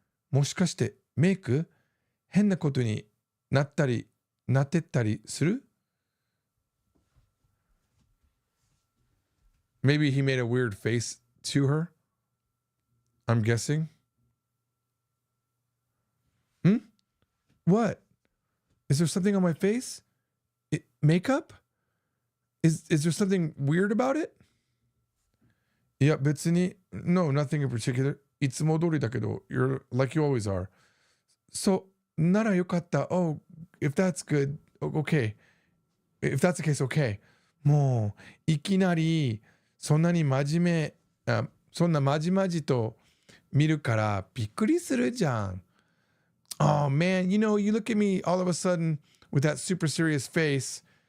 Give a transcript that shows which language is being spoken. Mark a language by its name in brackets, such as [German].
[Japanese] もしかしてメイク変なことになったりなってったりする? [English] Maybe he made a weird face to her. I'm guessing. What? Is there something on my face? Makeup? Is there something weird about it? [Japanese] いや、別に [English] No, nothing in particular. [Japanese] いつも通りだけど [English] You're like you always are. So, [Japanese] ならよかった. [English] Oh, if that's good, okay. If that's the case, okay. [Japanese] もう、いきなり、そんなに真面目、そんなまじまじと見るからびっくりするじゃん. [English] Oh man, you look at me all of a sudden with that super serious face.